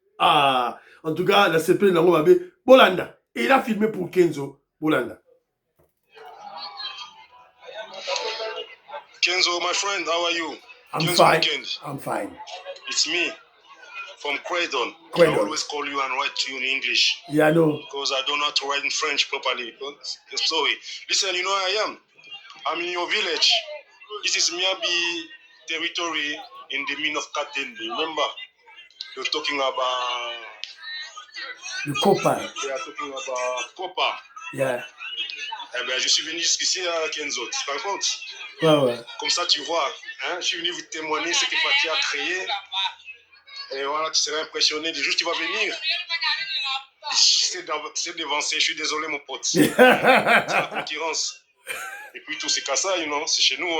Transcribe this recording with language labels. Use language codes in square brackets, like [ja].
[fr] Ah, en tout cas, la CP de Bolanda. Et il a filmé pour Kenzo, Bolanda. [en] Kenzo, my friend, how are you? I'm Kenzo fine. Weekend. I'm fine. It's me. from Croydon. Croydon. I always call you and write to you in English. Yeah, no. Because I don't know how to write in French properly. Sorry. Listen, you know who I am. I'm in your village. This is Miabi territory in the mean of Katende. Remember? You're talking about... [fr] Le copain. [en] They are talking about Copa. Yeah. [fr] Eh ben, je suis venu jusqu'ici à Kenzo. Tu te rends compte? Ouais, ouais. Comme ça, tu vois. Hein, je suis venu vous témoigner ce que Fatih a créé. Et voilà, tu serais impressionné. Le jour où tu vas venir, c'est devancé. Je suis désolé, mon pote. C'est la concurrence. Et puis tout, c'est qu'à ça, [en] you know, [fr] c'est chez nous.